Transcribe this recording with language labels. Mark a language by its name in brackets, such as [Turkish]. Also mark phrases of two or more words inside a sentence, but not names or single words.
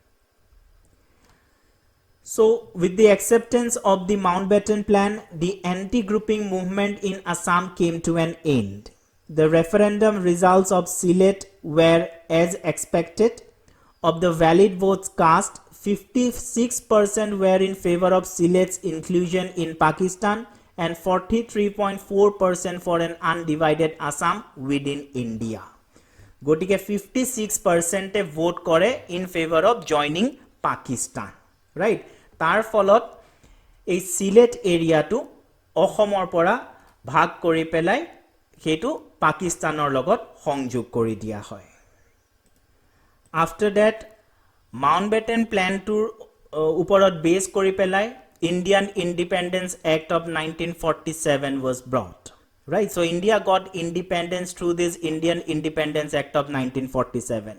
[English] So, with the acceptance of the Mountbatten plan, the anti-grouping movement in Assam came to an end. The referendum results of Sylhet were as expected. Of the valid votes cast, 56% were in favor of Sylhet's inclusion in Pakistan and 43.4% for an undivided Assam within India. [Assamese] গোটেই 56% ভোট কৰে [English] in favor of joining Pakistan. Right? [Assamese] তাৰ ফলত এই Sylhet এৰিয়া টো অসমৰ পৰা ভাগ কৰি পেলাই হেতু পাকিস্তানৰ লগত সংযোগ কৰি দিয়া হয়. [English] After that Mountbatten plan [Assamese] টো ওপৰত বেছ কৰি পেলাই [English] Indian Independence Act of 1947 was brought. Right? So India got independence through this Indian Independence Act of 1947.